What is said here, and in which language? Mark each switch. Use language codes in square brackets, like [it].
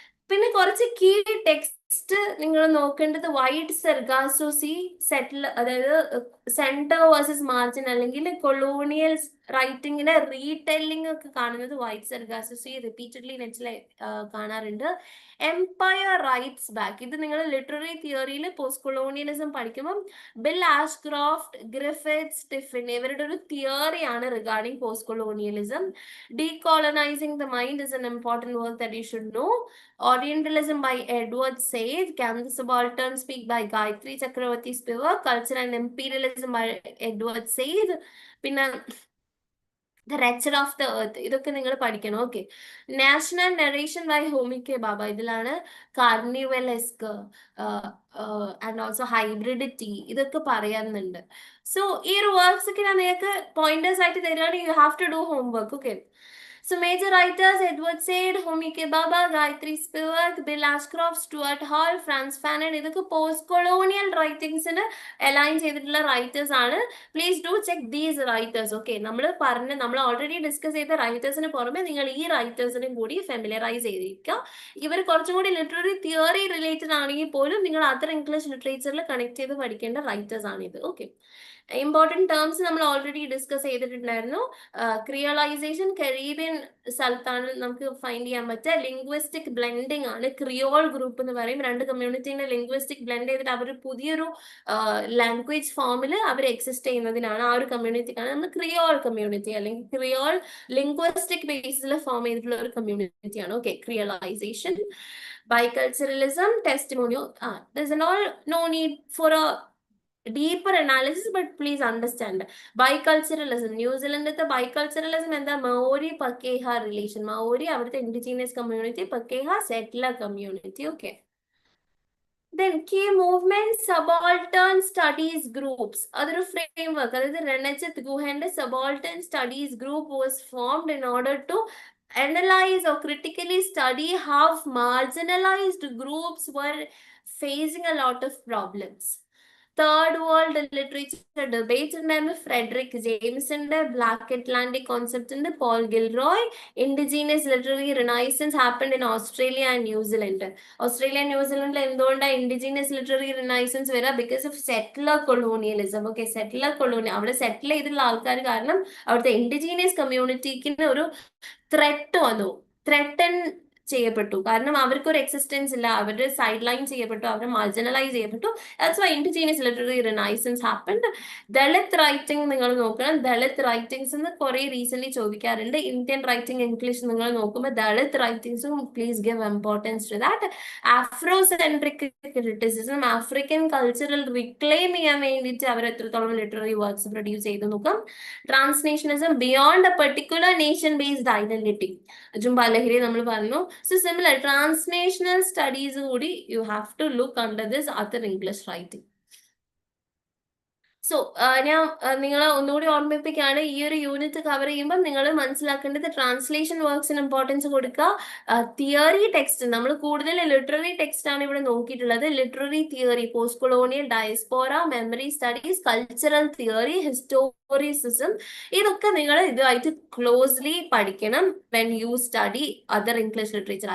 [ml] പിന്നെ കുറച്ച് key text നിങ്ങൾ നോക്കേണ്ടത് വൈറ്റ് സെർഗാസോസി സെറ്റിൽ, അതായത് സെന്റർ വേഴ്സസ് മാർജിൻ അല്ലെങ്കിൽ കൊളോണിയൽ റൈറ്റിങ്ങിന്റെ റീടെല്ലിംഗ് ഒക്കെ കാണുന്നത് വൈറ്റ് സെർഗാസോസി റിപ്പീറ്റഡ്ലി നെറ്റിൽ കാണാറുണ്ട്. എംപയർ റൈറ്റ്സ് ബാക്ക്, ഇത് നിങ്ങൾ ലിറ്റററി തിയറിയിൽ പോസ്റ്റ് കൊളോണിയലിസം പഠിക്കുമ്പോൾ ബിൽ ആഷ്ക്രോഫ്റ്റ്, ഗ്രിഫിത്ത്, ടിഫിൻ ഇവരുടെ ഒരു തിയറിയാണ് regarding post colonialism. [en] Decolonising the mind is an important work that you should know. Orientalism by Edward Said. Can the Subaltern Speak by Gayatri Chakravarti Spivak. Culture and Imperialism by Edward Said. പിന്നെ The Wretched of the Earth, [ml] ഇതൊക്കെ നിങ്ങൾ പഠിക്കണം. Okay. National narration by Homi K ബാബ, ഇതിലാണ് കാർണിവലെസ്ക് and also ഹൈബ്രിഡിറ്റി ഇതൊക്കെ പറയാനുണ്ട്. So ഈ ഒരു works ഒക്കെ ഞാൻ നിങ്ങൾക്ക് പോയിന്റേഴ്സ് ആയിട്ട് തരികയാണ്. [en] You have to do homework. Okay. So major writers Edward Said, Homi K. [ml] Bhabha, Gayatri Spivak, Bill Ashcroft, Stuart Hall, Franz Fanon, ഇതൊക്കെ പോസ്റ്റ് കൊളോണിയൽ റൈറ്റിംഗ്സിന് അലൈൻ ചെയ്തിട്ടുള്ള റൈറ്റേഴ്സ് ആണ്. [en] Please do check these writers. Okay. [ml] നമ്മൾ already discuss ചെയ്ത റൈറ്റേഴ്സിന് പുറമെ നിങ്ങൾ ഈ റൈറ്റേഴ്സിനും കൂടി familiarise ചെയ്തിരിക്കുക. ഇവർ കുറച്ചും കൂടി ലിറ്റററി തിയറി റിലേറ്റഡ് ആണെങ്കിൽ പോലും നിങ്ങൾ അതർ ഇംഗ്ലീഷ് ലിറ്ററേച്ചറിൽ കണക്ട് ചെയ്ത് പഠിക്കേണ്ട റൈറ്റേഴ്സ് ആണിത്. ഓക്കെ. ഇമ്പോർട്ടൻറ്റ് ടേംസ് നമ്മൾ ഓൾറെഡി ഡിസ്കസ് ചെയ്തിട്ടുണ്ടായിരുന്നു. ക്രിയോളൈസേഷൻ, കരീബിയൻ സ്ഥലത്താണ് നമുക്ക് ഫൈൻഡ് ചെയ്യാൻ പറ്റുക. ലിംഗ്വിസ്റ്റിക് ബ്ലെൻഡിങ് ആണ്. ക്രിയോൾ ഗ്രൂപ്പ് എന്ന് പറയും. രണ്ട് കമ്മ്യൂണിറ്റീനെ ലിംഗ്വിസ്റ്റിക് ബ്ലെൻഡ് ചെയ്തിട്ട് അവർ പുതിയൊരു ലാംഗ്വേജ് ഫോമിൽ അവർ എക്സിസ്റ്റ് ചെയ്യുന്നതിനാണ്, ആ ഒരു കമ്മ്യൂണിറ്റിക്കാണ് നമ്മൾ ക്രിയോൾ കമ്മ്യൂണിറ്റി അല്ലെങ്കിൽ ക്രിയോൾ ലിംഗ്വിസ്റ്റിക് ബേസിൽ ഫോം ചെയ്തിട്ടുള്ള ഒരു കമ്മ്യൂണിറ്റിയാണ്. Okay. [en] Creolisation, biculturalism, testimonio. There's no need for a deeper analysis, but please understand biculturalism. [ml] ന്യൂസിലൻഡത്തെ ബൈകൾച്ചറലിസം എന്താ? മൗരി പക്കേഹ റിലേഷൻ. മൗരി അവിടുത്തെ indigenous community, പക്കേഹ settler community. [en] Okay. Then key movement subaltern studies groups. [ml] അതൊരു ഫ്രെയിംവർക്ക്, അതായത് Ranajit ഗുഹന്റെ [en] subaltern studies group was formed in order to analyze or critically study how marginalized groups were facing a lot of problems. [ml] Third World Literature Debates ഉണ്ടായിരുന്നു. Frederick ജെയിംസിന്റെ black Atlantic concept ഉണ്ട്. Paul ഗിൽറോയ്. [en] Indigenous literary renaissance happened in Australia and New Zealand. [ml] Australia എന്തുകൊണ്ടാണ് indigenous literary renaissance വരിക? [en] Because of settler colonialism. [ml] Okay. Settler colonial, അവിടെ സെറ്റിൽ ചെയ്തിട്ടുള്ള ആൾക്കാർ കാരണം അവിടുത്തെ indigenous കമ്മ്യൂണിറ്റിക്ക് ഒരു ത്രെറ്റ് വന്നു. ത്രെട്ടൻ ചെയ്യപ്പെട്ടു. കാരണം അവർക്ക് ഒരു എക്സിസ്റ്റൻസ് ഇല്ല, അവരുടെ സൈഡ് ലൈൻ ചെയ്യപ്പെട്ടു, അവർ മാർജിനലൈസ് ചെയ്യപ്പെട്ടു. [en] That's why indigenous literary renaissance happened. [ml] Dalit writing നിങ്ങൾ നോക്കണം. ദളിത് റൈറ്റിംഗ്സ് എന്ന് കുറെ റീസെന്റ് ചോദിക്കാറുണ്ട്. ഇന്ത്യൻ റൈറ്റിംഗ് ഇംഗ്ലീഷ് നിങ്ങൾ നോക്കുമ്പോൾ Dalit റൈറ്റിംഗ്സും [en] Please give importance to that. [ml] ആഫ്രോസെൻട്രിക് criticism, African cultural reclaim ചെയ്യാൻ വേണ്ടിയിട്ട് അവർ എത്രത്തോളം ലിറ്റററി വർക്ക്സ് പ്രൊഡ്യൂസ് ചെയ്ത് നോക്കാം. [en] Transnationalism, beyond a particular nation based identity. Jhumpa Lahiri [ml] നമ്മൾ പറഞ്ഞു. [en] So similar, translational studies, you have to look under this other English writing. [ml] So ഞാൻ നിങ്ങളെ ഒന്നുകൂടി ഓർമ്മിപ്പിക്കുകയാണ്, ഈ ഒരു യൂണിറ്റ് കവർ ചെയ്യുമ്പോൾ നിങ്ങൾ മനസ്സിലാക്കേണ്ടത് ട്രാൻസ്ലേഷൻ വർക്ക്സിന് ഇമ്പോർട്ടൻസ് കൊടുക്കുക. തിയറി ടെക്സ്റ്റ് നമ്മൾ കൂടുതൽ ലിറ്റററി ടെക്സ്റ്റ് ആണ് ഇവിടെ നോക്കിയിട്ടുള്ളത്. Literary theory, post colonial, diaspora, memory studies, cultural theory, historicism, ഇതൊക്കെ നിങ്ങൾ ഇതുമായിട്ട് ക്ലോസ്ലി പഠിക്കണം [en] When you study other English literature.